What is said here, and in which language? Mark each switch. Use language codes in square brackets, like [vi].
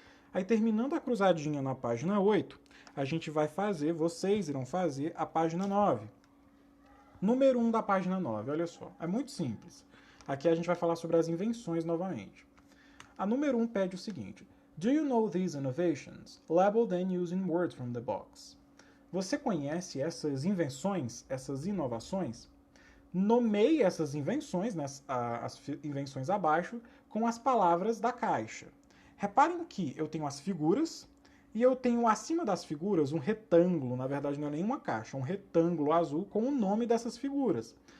[pt] Aí, terminando a cruzadinha na página 8, vocês irão fazer a página 9. Número 1 da página 9, olha só, é muito simples. Aqui a gente vai falar sobre as invenções novamente. A número 1 pede o seguinte: [en] Do you know these innovations? Label them using words from the box. [pt] Você conhece essas invenções, essas inovações? Nomeie essas invenções, né, as invenções abaixo, com as palavras da caixa. Reparem que eu tenho as figuras e eu tenho acima das figuras um retângulo, na verdade não é nenhuma caixa, é um retângulo azul com o nome dessas figuras.